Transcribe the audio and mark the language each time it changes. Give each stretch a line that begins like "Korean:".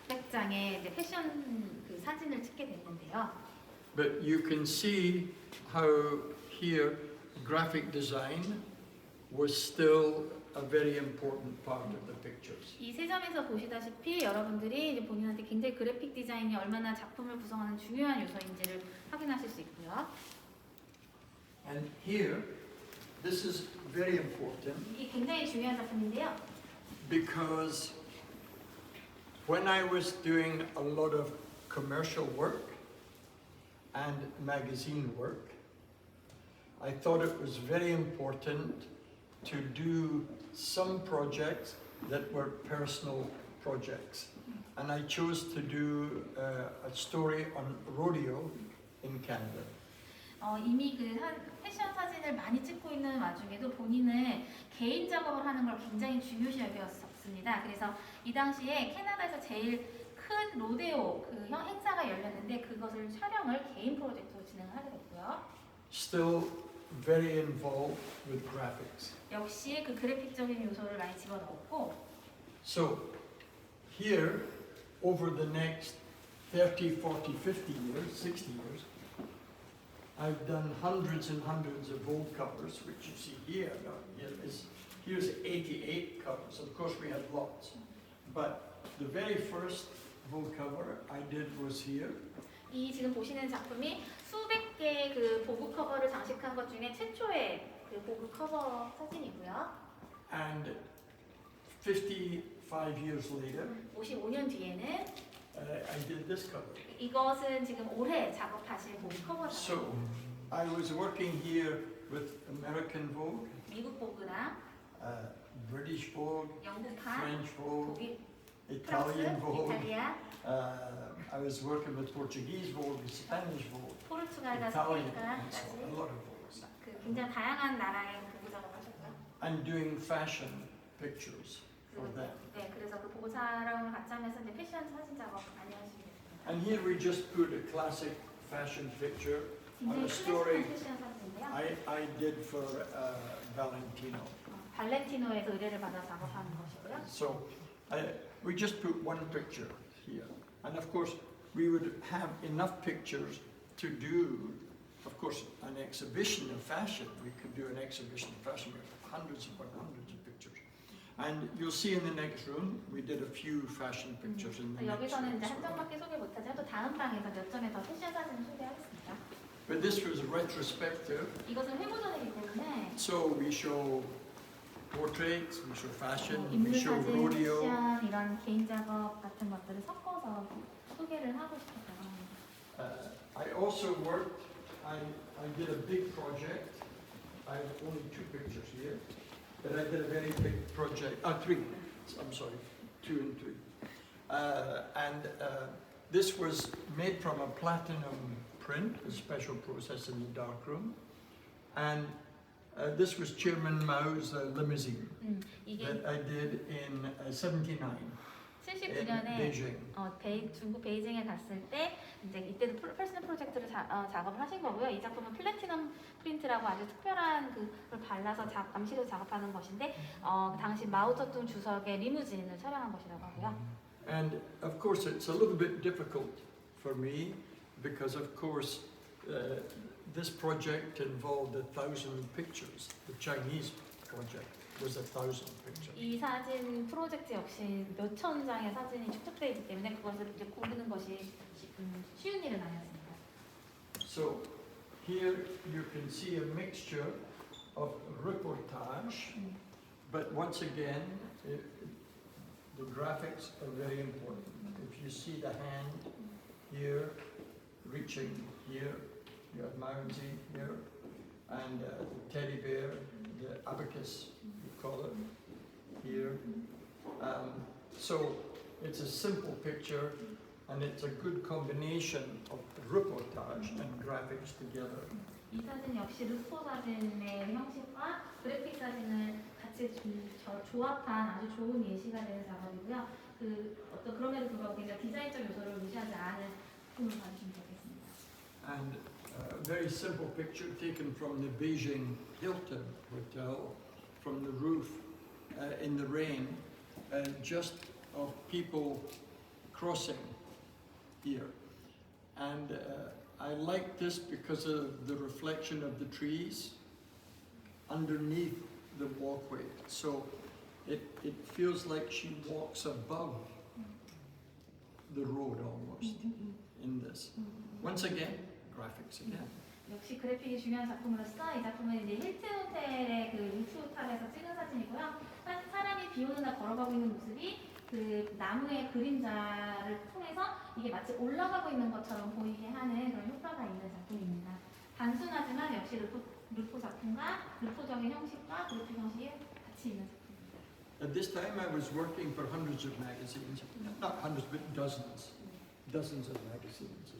Korean: 장의 이제 패션 그 사진을 찍게 됐는데요.
English: But you can see how here graphic design was still a very important part of the pictures.
Korean: 이 세 점에서 보시다시피 여러분들이 이제 본인한테 굉장히 그래픽 디자인이 얼마나 작품을 구성하는 중요한 요소인지를 확인하실 수 있고요.
English: And here, this is very important
Korean: 이게 굉장히 중요한 작품인데요.
English: because when I was doing a lot of commercial work and magazine work, I thought it was very important to do some projects that were personal projects. And I chose to do a story on rodeo in Canada.
Korean: 이미 그 패션 사진을 많이 찍고 있는 와중에도 본인은 개인 작업을 하는 걸 굉장히 중요시 여겼었습니다. 그래서 이 당시에 캐나다에서 제일 큰 로데오 그 행사가 열렸는데 그것을 촬영을 개인 프로젝트로 진행을 하게 됐고요.
English: Still very involved with graphics.
Korean: 역시 그 그래픽적인 요소를 많이 집어넣었고.
English: So here, over the next 30, 40, 50 years, 60 years, I've done hundreds and hundreds of Vogue covers, which you see here. Here's 88 covers. Of course, we had lots. But the very first Vogue cover I did was here.
Korean: 이 지금 보시는 작품이 수백 개의 그 보그 커버를 장식한 것 중에 최초의 그 보그 커버 사진이고요.
English: And 55 years later,
Korean: 55년 뒤에는
English: I did this cover.
Korean: 이것은 지금 올해 작업하신 보그 커버잖아요.
English: So I was working here with American Vogue,
Korean: 미국 보그랑
English: British Vogue,
Korean: 영국판,
English: French Vogue,
Korean: 독일,
English: Italian
Korean: 프랑스,
English: Vogue.
Korean: 이탈리아,
English: I was working with Portuguese Vogue, Spanish Vogue,
Korean: 포르투갈과
English: Italian, and so
Korean: 스페인까지
English: on, a lot of Vogues.
Korean: 그 굉장히 다양한 나라의 보고 작업하셨고요.
English: And doing fashion pictures for them.
Korean: 네, 그래서 그 보고 촬영을 같이 하면서 이제 패션 사진 작업 많이 하시게 됐습니다.
English: And here we just put a classic fashion picture on
Korean: 굉장히
English: a story
Korean: 클래식한 패션 사진인데요.
English: I did for Valentino.
Korean: 발렌티노에서 의뢰를 받아 작업하는 것이고요.
English: So we just put one picture here. And of course, we would have enough pictures to do, of course, an exhibition of fashion. We could do an exhibition of fashion with hundreds upon hundreds of pictures. And you'll see in the next room, we did a few fashion pictures in the next
Korean: 여기서는
English: room.
Korean: 이제 한 장밖에 소개 못하지만 또 다음 방에서 몇 점의 더 패션 사진을 소개하겠습니다.
English: But this was retrospective,
Korean: 이것은 회고전이기 때문에
English: so we show portraits, we show fashion, we
Korean: 인물
English: show
Korean: 사진,
English: rodeo.
Korean: 패션 이런 개인 작업 같은 것들을 섞어서 소개를 하고 싶었다고 합니다.
English: I also worked, I did a big project. I have only 2 pictures here, but I did a very big project, 3, I'm sorry, 2 and 3. And this was made from a platinum print, a special process in the darkroom. And this was Chairman Mao's limousine
Korean: 이게
English: that I did in 79 in
Korean: 79년에
English: Beijing.
Korean: 중국 베이징에 갔을 때 이제 이때도 퍼스널 프로젝트를 작업을 하신 거고요. 이 작품은 플래티넘 프린트라고 아주 특별한 그걸 발라서 암시로 작업하는 것인데 그 당시 마오쩌둥 주석의 리무진을 촬영한 것이라고 하고요.
English: And of course, it's a little bit difficult for me because, of course, this project involved 1,000 pictures. The Chinese project was 1,000 pictures.
Korean: 이 사진 프로젝트 역시 몇천 장의 사진이 축적되어 있기 때문에 그것을 이제 고르는 것이 쉬운 일은 아니었습니다.
English: So here you can see a mixture of reportage, but once again, the graphics are very important. If you see the hand here, reaching here, you have Mounty here, and the teddy bear, the abacus, you call it, here. So it's a simple picture, and it's a good combination of reportage and graphics together.
Korean: 이 사진 역시 루포 사진의 형식과 그래픽 사진을 같이 조합한 아주 좋은 예시가 되는 작업이고요. 그럼에도 불구하고 굉장히 디자인적 요소를 무시하지 않은 작품을 봐주시면 되겠습니다.
English: And a very simple picture taken from the Beijing Hilton Hotel, from the roof in the rain, just of people crossing here. And I like this because of the reflection of the trees underneath the walkway. So it feels like she walks above the road almost in this. Once again, graphics again.
Korean: 역시 그래픽이 중요한 작품으로서 이 작품은 이제 힐튼 호텔의 그 루프 호텔에서 찍은 사진이고요. 사람이 비 오는 날 걸어가고 있는 모습이 그 나무의 그림자를 통해서 이게 마치 올라가고 있는 것처럼 보이게 하는 그런 효과가 있는 작품입니다. 단순하지만 역시 루프 작품과 루프적인 형식과 그래픽 형식이 같이 있는 작품입니다.
English: At this time I was working for hundreds of magazines, not hundreds but dozens of magazines.